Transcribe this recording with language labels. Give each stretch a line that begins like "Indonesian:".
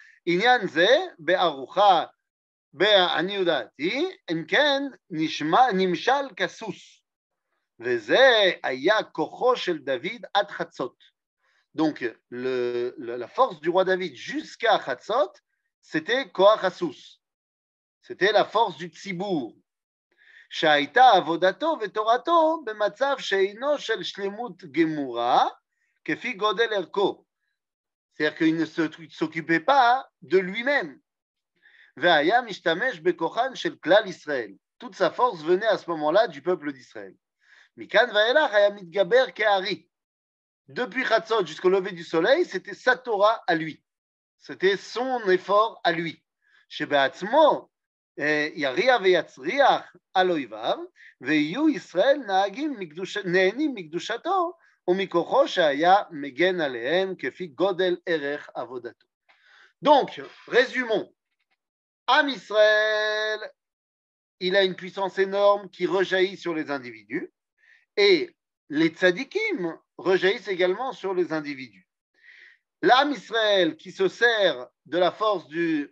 Hebrew: עניין זה בארוחה בעניות דעתי, אם כן נמשל כסוס, וזה היה כוחו של דוד עד חצות.
French: Donc, la force du roi David jusqu'à Chatzot, c'était Koach Hassus. C'était la force du ציבור.
Hebrew: שהייתה עבודתו ותורתו במצב שאינו של שלמות גמורה, כפי גודל ערכו.
French: C'est-à-dire qu'il ne s'occupait pas de lui-même.
Hebrew: והיה משתמש בכוחן של כלל ישראל.
French: Toute sa force venait à ce moment-là du peuple d'Israël.
Hebrew: מכאן ואילך היה מתגבר כארי.
French: Depuis Chatzot jusqu'au lever du soleil, c'était sa Torah à lui. C'était son effort à lui.
Hebrew: שבעצמו יריע ויצריח על אויביו, ויהיו ישראל נהנים מקדושתו ומכוחו שהיה מגן עליהם כפי גודל ערך עבודתו.
French: Donc, résumons. Am Israël, il a une puissance énorme qui rejaillit sur les individus, et les tzadikim rejaillissent également sur les individus. L'âme Israël qui se sert de la force du...